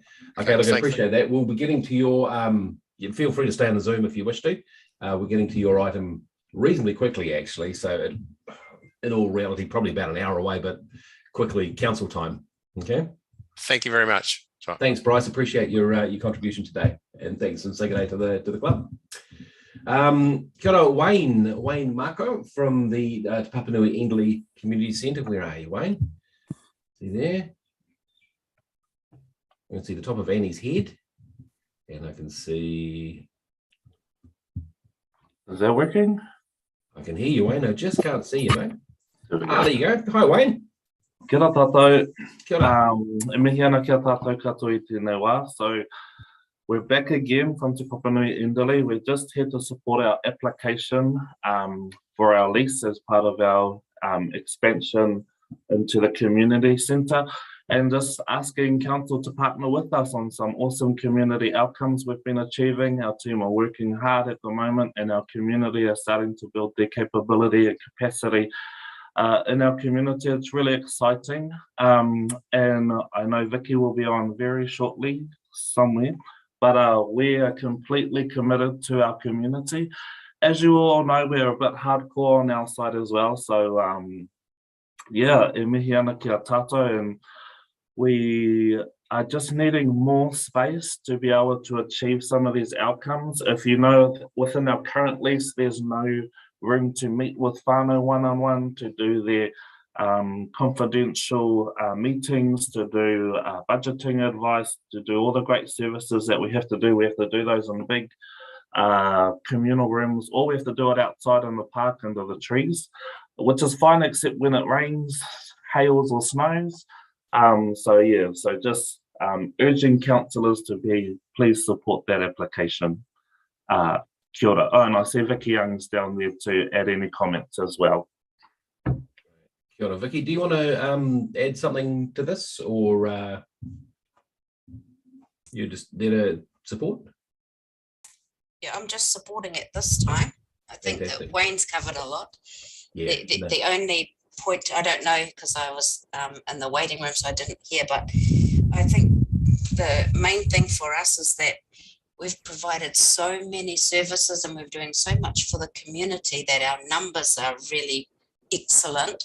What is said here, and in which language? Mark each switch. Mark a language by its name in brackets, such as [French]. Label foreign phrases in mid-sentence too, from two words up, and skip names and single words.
[English] Okay, look, I appreciate that. We'll be getting to your, you feel free to stay on the Zoom if you wish to. We're getting to your item reasonably quickly, actually. So in all reality, probably about an hour away, but quickly, council time. Okay. Thank you very much. Thanks, Bryce. Appreciate your contribution today, and thanks and say good day to the club. [Māori] Kia ora, [English] Wayne Marco from the Te Papanui Endley Community Centre. Where are you, Wayne? See there? I can see the top of Annie's head, and I can see. Is that working? I can hear you, Wayne. I just can't see you, mate. There you go. Hi, Wayne. [Māori] Kia ora tātou. Kia ora. E mihi ana kia tātou katoa I tēnei wā. [English] So we're back again from Te Papanui Endley. We're just here to support our application for our lease as part of our expansion into the community centre, and just asking council to partner with us on some awesome community outcomes we've been achieving. Our team are working hard at the moment, and our community are starting to build their capability and capacity in our community. It's really exciting, and I know Vicky will be on very shortly somewhere, but we are completely committed to our community. As you all know, we're a bit hardcore on our side as well, so yeah, [Māori] e mihi ana kia tātou, [English] and we are just needing more space to be able to achieve some of these outcomes. If you know, within our current lease, there's no room to meet with whānau one-on-one, to do their confidential meetings, to do budgeting advice, to do all the great services that we have to do. We have to do those in big communal rooms, or we have to do it outside in the park under the trees, which is fine except when it rains, hails or snows. So yeah, so just urging councillors to please support that application. [Māori] Kia ora. [English] Oh, and I see Vicky Young's down there to add any comments as well. [Māori] Kia ora, Vicky. [English] Do you want to add something to this, or you're just there to support? Yeah, I'm just supporting it this time. I think that Wayne's covered a lot. Yeah, the only point, I don't know, because I was in the waiting room, so I didn't hear, but I think the main thing for us is that we've provided so many services and we're doing so much for the community that our numbers are really excellent.